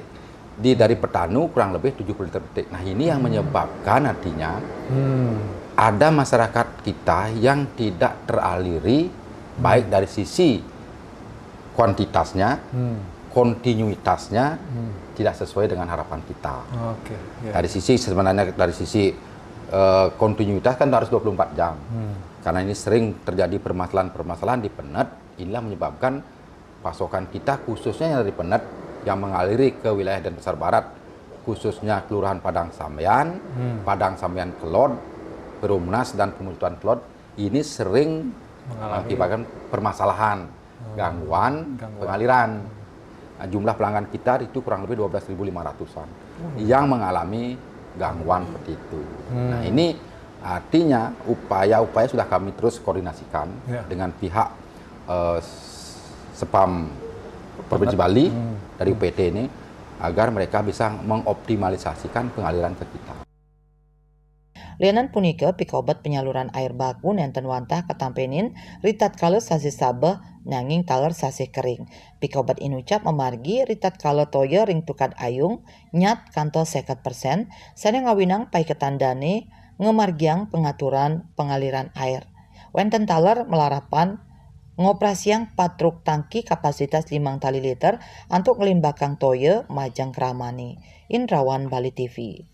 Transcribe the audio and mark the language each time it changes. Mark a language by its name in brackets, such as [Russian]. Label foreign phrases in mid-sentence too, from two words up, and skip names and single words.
[Indonesian] Dari petanu kurang lebih 70 liter per detik. Nah ini yang menyebabkan artinya ada masyarakat kita yang tidak teraliri baik dari sisi kuantitasnya, kontinuitasnya tidak sesuai dengan harapan kita. Dari sisi sebenarnya dari sisi kontinuitas kan harus 24 jam. Karena ini sering terjadi permasalahan di Penet, inilah menyebabkan pasokan kita khususnya yang dari Penet yang mengaliri ke wilayah Denpasar Barat, khususnya Kelurahan Padang Sambian, Padang Sambian Kelod, Perumnas dan Pemecutan Kelod, ini sering mengakibatkan permasalahan, gangguan pengaliran. Nah, jumlah pelanggan kita itu kurang lebih 12.500-an yang mengalami gangguan seperti itu. Nah ini artinya upaya-upaya sudah kami terus koordinasikan dengan pihak Spam Provinsi Bali dari UPT ini agar mereka bisa mengoptimalisasikan pengaliran ke kita. [Balinese] Lianan punika pikobat [Indonesian] penyaluran air baku [Balinese] nenten wantah ketampenin ritat kala sasi sabeh nanging taler sasi kering. Pikobat inucap memargi ritat kala toyo ring tukad ayung nyat kanto 50%, sane ngawinang paiketan dane ngemargiang [Indonesian] pengaturan pengaliran air. [Balinese] Wenten taler melarapan ngoperasiang patruk tangki kapasitas 5 liter untuk ngelimbakang toyo majang keramani. Indrawan Bali TV.